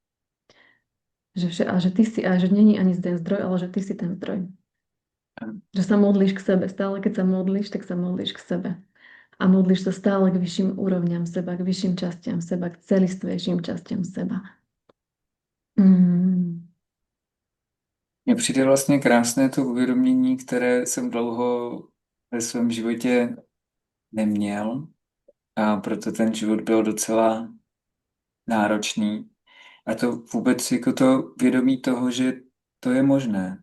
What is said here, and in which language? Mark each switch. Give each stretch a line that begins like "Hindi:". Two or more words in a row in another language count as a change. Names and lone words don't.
Czech: A že ty si, a že není ani ten zdroj, ale že ty si ten zdroj.
Slovak: Že sa modlíš k sebe. Stále, keď sa modlíš, tak sa modlíš k sebe. A modlíš sa stále k vyšším úrovňam seba, k vyšším častiam seba, k celistvejším častiam seba. Mm.
Czech: Mně přijde vlastně krásné to uvědomění, které jsem dlouho ve svém životě neměl a proto ten život byl docela náročný. A to vůbec jako to vědomí toho, že to je možné.